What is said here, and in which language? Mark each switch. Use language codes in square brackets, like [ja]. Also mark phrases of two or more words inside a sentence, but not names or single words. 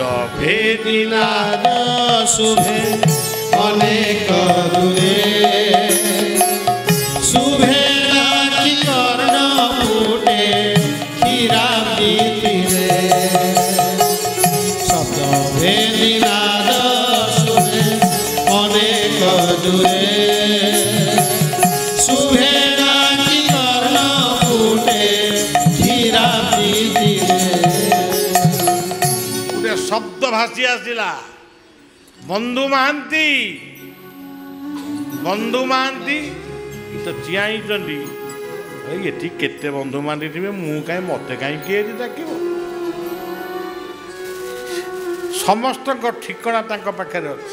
[or] ଭେଦି ନାଦ ଶୁଭେ ଅନେକ ଦୂରେ, ଶୁଭେ ନାକି କର୍ଣପୁଟେ କ୍ଷୀରାବ୍ଦି ତୀରେ, ଶବ୍ଦ ଭେଦି ନାଦ ଶୁଭେ ଅନେକ ଦୂରେ, ଶୁଭେ ନାକି କର୍ଣପୁଟେ କ୍ଷୀରାବ୍ଦି ତୀରେ। ଗୋଟେ ଶବ୍ଦ ଭାସି ଆସିଲା, ବନ୍ଧୁ ମହାନ୍ତି, ବନ୍ଧୁ ମହାନ୍ତି। ତ ଚିଆଁଇଛନ୍ତି, ଏଠି କେତେ ବନ୍ଧୁ ମହାନ୍ତି ଥିବେ, ମୁଁ କାହିଁ ମୋତେ କାହିଁ କିଏ ଏଠି ଡାକିବ। ସମସ୍ତଙ୍କ ଠିକଣା ତାଙ୍କ ପାଖରେ ଅଛି।